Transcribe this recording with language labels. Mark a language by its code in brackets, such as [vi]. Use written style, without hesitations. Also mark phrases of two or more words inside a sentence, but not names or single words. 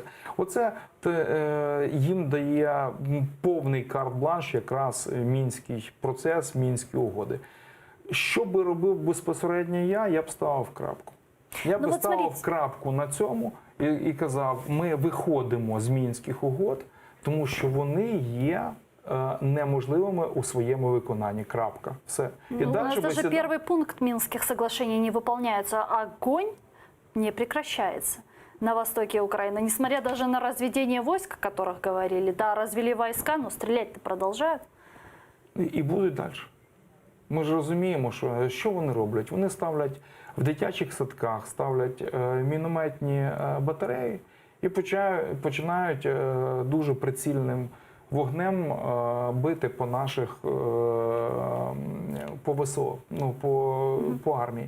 [uk] Оце їм дає повний карт-бланш якраз мінський процес, мінські угоди. Що би робив безпосередньо я б ставив крапку. Я б ставив крапку на цьому і казав, ми виходимо з мінських угод, тому що вони є неможливыми у своєму виконанні. Крапка. Все. [ru] И у нас даже первый пункт Минских соглашений не выполняется. Огонь не прекращается на востоке Украины. Несмотря даже на разведение войск, о которых говорили. Да, развели войска, но стрелять-то продолжают. [uk] І будуть далі. Ми ж розуміємо, що вони роблять. Вони ставлять в дитячих садках, ставлять мінометні батареї і починають дуже прицільним вогнем бити по наших, по ВСО, по армії.